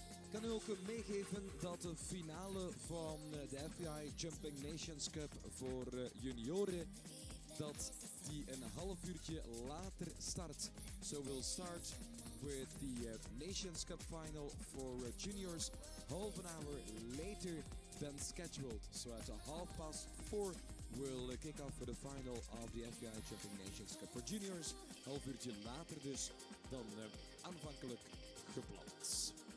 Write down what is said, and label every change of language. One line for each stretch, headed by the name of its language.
Dutch: kan u ook meegeven dat de finale van de FEI Jumping Nations Cup voor junioren, dat die een half uurtje later start.
English: So we'll start with the Nations Cup final for juniors half an hour later than scheduled. So at 4:30 we'll kick off for the final of the FEI Jumping Nations Cup for juniors.
Dutch: Half uurtje later dus dan aanvankelijk gepland.